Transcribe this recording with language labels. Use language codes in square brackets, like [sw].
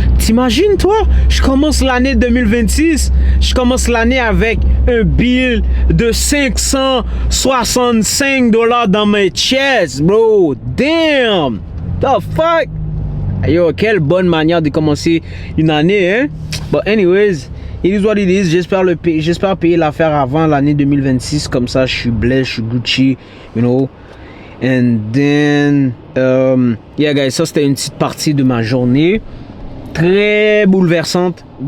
[fr] T'imagines toi, je commence l'année 2026, je commence l'année avec un bill de 565 $ dans mes chest, bro. [en] Damn, the fuck. [fr] Yo, quelle bonne manière de commencer une année, hein. [en] But anyways, it is what it is. [fr] J'espère payer l'affaire avant l'année 2026, comme ça je suis blessé, je suis Gucci, [en] you know. And then, yeah guys, [fr] ça c'était une petite partie de ma journée. Très bouleversante.